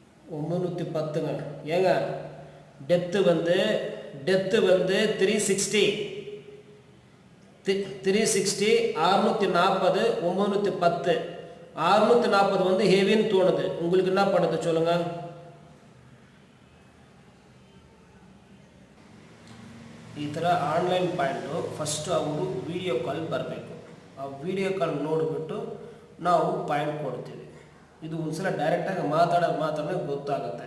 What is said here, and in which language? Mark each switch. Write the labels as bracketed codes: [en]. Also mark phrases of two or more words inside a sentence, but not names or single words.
[ta] 910ங்க ஏங்க டெப்த்து வந்து 360 640 910 640 வந்து ஹெவின்னு தோணுது. உங்களுக்கு என்ன பண்ணுது சொல்லுங்க. [kn] ಈ ಥರ [en] online point first [kn] ಅವರು [en] video call [kn] ಬರಬೇಕು. ಆ [en] video call [kn] ನೋಡಿಬಿಟ್ಟು ನಾವು ಪಾಯಿಂಟ್ ಕೊಡ್ತೀವಿ. ಇದು ಒಂದ್ಸಲ ಡೈರೆಕ್ಟಾಗಿ ಮಾತಾಡೋದು ಗೊತ್ತಾಗುತ್ತೆ.